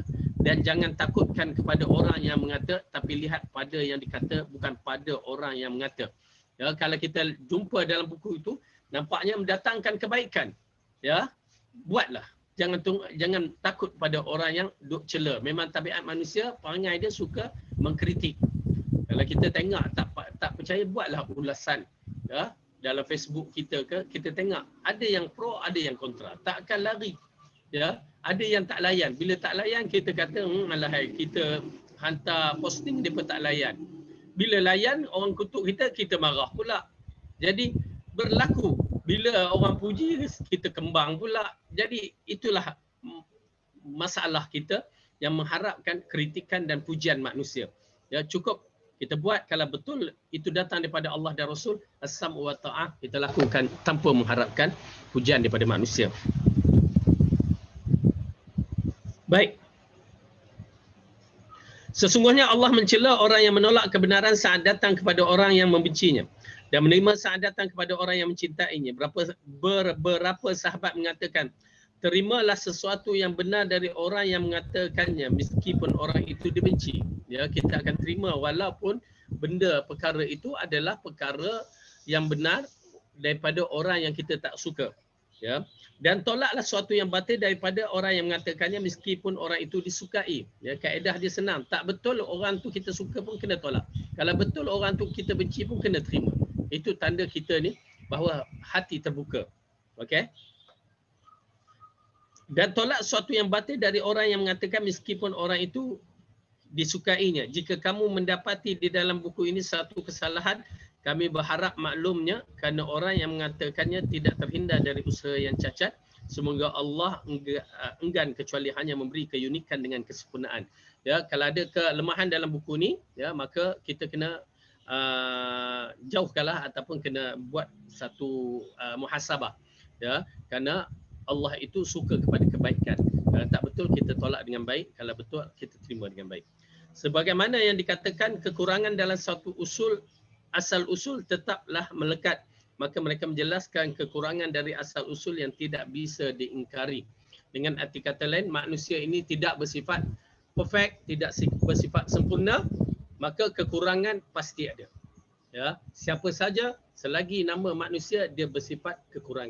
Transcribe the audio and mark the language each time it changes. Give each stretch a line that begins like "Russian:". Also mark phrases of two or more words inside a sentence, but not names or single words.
Malay: Dan jangan takutkan kepada orang yang mengata, tapi lihat pada yang dikata, bukan pada orang yang mengata. Ya, kalau kita jumpa dalam buku itu, nampaknya mendatangkan kebaikan. Ya, buatlah. Jangan takut pada orang yang duk cela. Memang tabiat manusia, perangai dia suka mengkritik. Kalau kita tengok tak percaya, buatlah ulasan. Ya, dalam Facebook kita ke, kita tengok ada yang pro, ada yang kontra. Takkan lari. Ya, ada yang tak layan. Bila tak layan, kita kata alahai, kita hantar posting dia pun tak layan. Bila layan, orang kutuk kita marah pula. Jadi berlaku. Bila orang puji, kita kembang pula. Jadi itulah masalah kita yang mengharapkan kritikan dan pujian manusia. Ya, cukup kita buat kalau betul itu datang daripada Allah dan Rasul,
Arabic: السمع والطاعة,
Malay: kita lakukan tanpa mengharapkan pujian daripada manusia. Baik. Sesungguhnya Allah mencela orang yang menolak kebenaran saat datang kepada orang yang membencinya dan menerima saat datang kepada orang yang mencintainya. Berapa sahabat mengatakan, terimalah sesuatu yang benar dari orang yang mengatakannya meskipun orang itu dibenci. Ya, kita akan terima walaupun benda perkara itu adalah perkara yang benar daripada orang yang kita tak suka. Ya, dan tolaklah sesuatu yang batil daripada orang yang mengatakannya meskipun orang itu disukai. Ya, kaedah dia senang. Tak betul orang tu kita suka pun kena tolak. Kalau betul orang tu kita benci pun kena terima. Itu tanda kita ni bahawa hati terbuka. Okey? Dan tolak sesuatu yang batil dari orang yang mengatakan meskipun orang itu disukainya. Jika kamu mendapati di dalam buku ini satu kesalahan, kami berharap maklumnya kerana orang yang mengatakannya tidak terhindar dari usaha yang cacat. Semoga Allah enggan kecuali hanya memberi keunikan dengan kesempurnaan. Ya, kalau ada kelemahan dalam buku ni, ya, maka kita kena jauhkanlah ataupun kena buat satu muhasabah. Ya, kerana Allah itu suka kepada kebaikan. Kalau tak betul kita tolak dengan baik, kalau betul kita terima dengan baik. Sebagaimana yang dikatakan, kekurangan dalam satu usul, asal usul tetaplah melekat. Maka mereka menjelaskan kekurangan dari asal usul yang tidak bisa diingkari. Dengan arti kata lain, manusia ini tidak bersifat perfect, tidak bersifat sempurna, maka kekurangan pasti ada. Ya, siapa saja selagi nama manusia dia bersifat kekurangan.